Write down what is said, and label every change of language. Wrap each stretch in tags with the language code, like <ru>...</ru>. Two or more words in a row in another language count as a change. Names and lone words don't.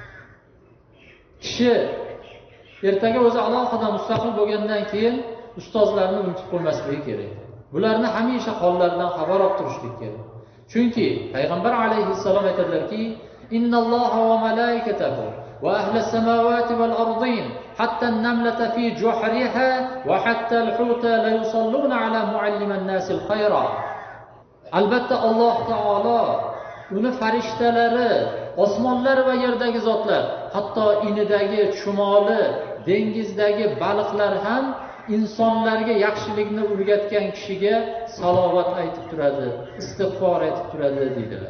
<uz>Kishi ertaga o'zi alohida mustaqil bo'lgandan keyin ustozlarni unutib qo'ymasligi kerak. Bularni hamisha hollaridan xabar olib turishlik kerak. Chunki payg'ambar alayhissalom aytadilarki,</uz> <ar>إن الله وملائكته وأهل السماوات والأرض حتى النملة في جحرها وحتى الحوت ليصلون على معلم الناس الخير.</ar> <uz>Albatta Alloh taolo uni farishtalari, osmonlar va yerdagi zotlar, hatto inidagi chumoli, dengizdagi baliqlar ham insonlarga yaxshilikni o'rgatgan kishiga salovat aytib turadi, istig'for aytib turadi deydilar.</uz>